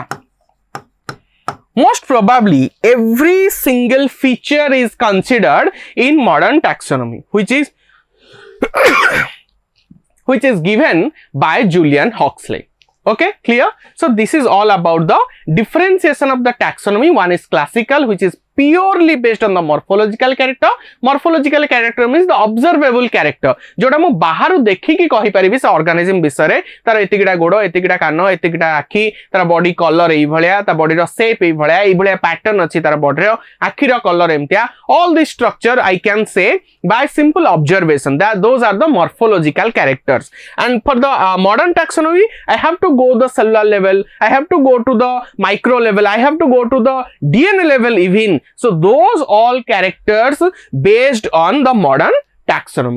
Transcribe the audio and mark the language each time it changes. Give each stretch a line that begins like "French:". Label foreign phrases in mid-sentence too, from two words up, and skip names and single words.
English: Most probably every single feature is considered in modern taxonomy, which is given by Julian Huxley. Okay, clear? So this is all about the differentiation of the taxonomy. One is classical, which is purely based on the morphological character. Morphological character means the observable character,
Odia: ଯୋଉଟା ମୁଁ ବାହାର ଦେଖି କି କହି ପାରିବି ସେ organism ବିଷୟ ତାର ଏତିକିଟା ଗୋଡ, ଏତିକିଟା କାନ, ଏତିକିଟା ଆଖି, ତାର
English: body color
Odia: ଏଇ ଭଳିଆ, ତାର ବଡି ର ସେପ ଏଇ ଭଳିଆ, ଏଇ ଭଳିଆ ପାଟର୍ନ ଅଛି ତାର ବଡି ର, ଆଖି ର କଲର ଏମିତିଆ,
English: all this structure I can say by simple observation that those are the morphological characters. And for the modern taxonomy, I have to go the cellular level, I have to go to the micro level, I have to go to the DNA level even. So those all characters based on the modern taxonomy.